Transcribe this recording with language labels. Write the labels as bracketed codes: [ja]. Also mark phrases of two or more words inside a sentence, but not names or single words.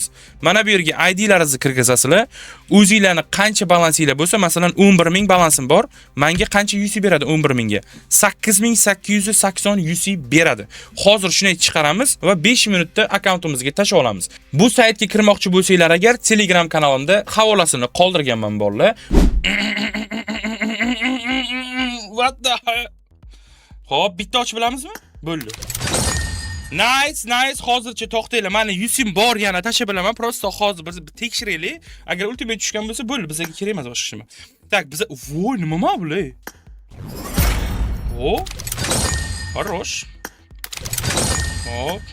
[uz] Mana bu yerga IDlaringizni kirgizasizlar. O'zingizlarning qancha balansinglar bo'lsa, masalan 11 ming balansim bor, menga qancha UC beradi 11 mingga? 8880 UC beradi. Hozir shuni chiqaramiz va 5 minutda akkauntimizga tashlab olamiz. Bu saytga kirmoqchi bo'lsanglar agar Telegram kanalimda havolasini qoldirganman bolalar. [en] What the hell? [uz] Xo'p, bitta ochib bilamizmi? Bo'ldi. Nice. Hozircha to'xtanglar. Meni yusim bor yana tashlab bilaman. Prosta hozir biz tekshiraylik. Agar ultimate tushgan bo'lsa, bo'ldi. Bizga kerak emas boshqa ishmi. Tak, biz voy, nima bu? O. [ru] Хорош. Hop.